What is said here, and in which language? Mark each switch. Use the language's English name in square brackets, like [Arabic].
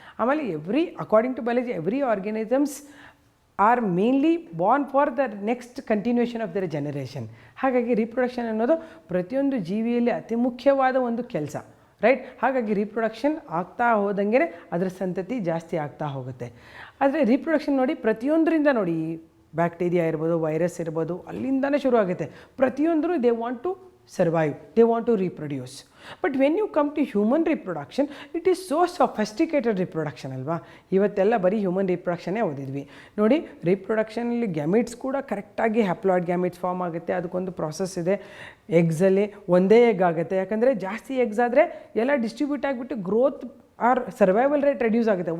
[English] ಆಮೇಲೆ according to biology every organisms are mainly born for the next continuation of their generation. [Kannada] ಹಾಗಾಗಿ reproduction ಅನ್ನೋದು ಪ್ರತಿಯೊಂದು ಜೀವಿಯಲ್ಲಿ ಅತಿ ಮುಖ್ಯವಾದ ಒಂದು ಕೆಲಸ, ರೈಟ್. ಹಾಗಾಗಿ ರಿಪ್ರೊಡಕ್ಷನ್ ಆಗ್ತಾ ಹೋದಂಗೆ ಅದರ ಸಂತತಿ ಜಾಸ್ತಿ ಆಗ್ತಾ ಹೋಗುತ್ತೆ. ಆದರೆ ರಿಪ್ರೊಡಕ್ಷನ್ ನೋಡಿ ಪ್ರತಿಯೊಂದರಿಂದ ನೋಡಿ, ಬ್ಯಾಕ್ಟೀರಿಯಾ ಇರ್ಬೋದು, ವೈರಸ್ ಇರ್ಬೋದು, ಅಲ್ಲಿಂದನೇ ಶುರು ಆಗುತ್ತೆ. [English] ಪ್ರತಿಯೊಂದರೂ they want to survive, they want to reproduce. But when you come to human reproduction, it is so sophisticated reproduction ಅಲ್ವಾ. [Kannada] ಇವತ್ತೆಲ್ಲ ಬರೀ ಹ್ಯೂಮನ್ ರಿಪ್ರೊಡಕ್ಷನ್ನೇ ಓದಿದ್ವಿ ನೋಡಿ. ರಿಪ್ರೊಡಕ್ಷನಲ್ಲಿ ಗ್ಯಾಮಿಟ್ಸ್ ಕೂಡ ಕರೆಕ್ಟಾಗಿ ಹ್ಯಾಪ್ಲಾಯ್ಡ್ ಗ್ಯಾಮಿಟ್ಸ್ ಫಾರ್ಮ್ ಆಗುತ್ತೆ, ಅದಕ್ಕೊಂದು ಪ್ರಾಸೆಸ್ ಇದೆ. ಎಗ್ಸಲ್ಲಿ ಒಂದೇ ಎಗ್ ಆಗುತ್ತೆ, ಯಾಕಂದರೆ ಜಾಸ್ತಿ ಎಗ್ಸ್ ಆದರೆ ಎಲ್ಲ ಡಿಸ್ಟ್ರಿಬ್ಯೂಟ್ ಆಗಿಬಿಟ್ಟು growth R survival rate reduce ಆಗುತ್ತೆ.